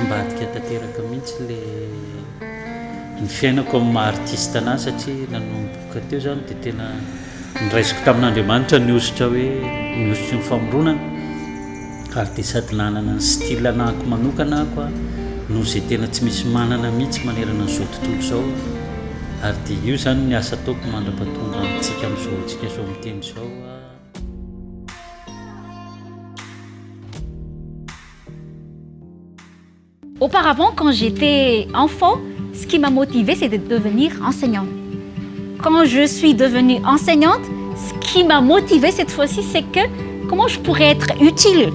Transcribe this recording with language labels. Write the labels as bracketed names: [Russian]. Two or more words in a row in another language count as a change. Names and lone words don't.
[Malagasy] mbadika tanteraka mihitsy ny fiainako amin'ny maha-artiste anazy satria nanomboka teo izany dia tena niraisiko tamin'Andriamanitra niositra ny famoronana ary dia sady nanana ny style anahako manokana ako a no izay tena tsy misy manana mihitsy manerana n'izao tontolo izao ary dia io izany ny asa ataoko mandra-pahatonga amintsika amin'izao tsika izao miteny izao. [French] Auparavant, quand j'étais enfant, ce qui m'a motivée, c'est de devenir enseignante. Quand je suis devenue enseignante, ce qui m'a motivée cette fois-ci, c'est que comment je pourrais être utile.